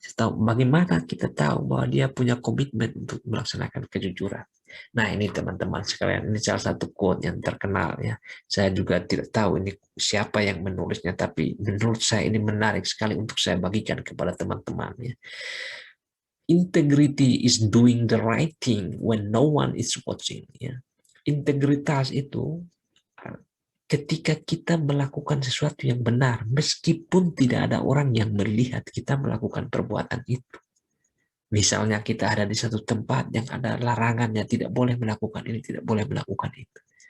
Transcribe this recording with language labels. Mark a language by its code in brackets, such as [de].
[id] Bagaimana kita tahu bahwa dia punya komitmen untuk melaksanakan kejujuran. Nah, ini teman-teman sekalian, ini salah satu quote yang terkenal ya. Saya juga tidak tahu ini siapa yang menulisnya, tapi menurut saya ini menarik sekali untuk saya bagikan kepada teman-teman ya. [en] Integrity is doing the right thing when no one is watching ya. [id] Integritas itu ketika kita melakukan sesuatu yang benar meskipun tidak ada orang yang melihat kita melakukan perbuatan itu. Misalnya kita ada di satu tempat yang ada larangannya, tidak boleh melakukan ini, tidak boleh melakukan itu.